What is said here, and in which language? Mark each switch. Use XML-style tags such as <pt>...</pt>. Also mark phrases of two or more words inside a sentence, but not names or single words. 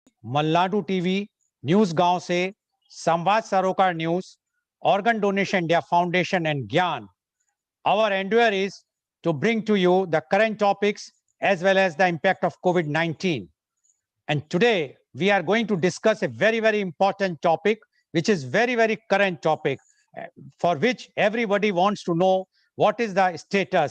<hi>मल्लाडू टीवी, न्यूज गांव से, संवाद सरोकार न्यूज,</hi> <en>organ donation India Foundation and Gyan. Our endeavor is to bring to you the current topics as well as the impact of COVID-19. And today we are going to discuss a very, very important topic, which is very, very current topic, for which everybody wants to know what is the status.</en>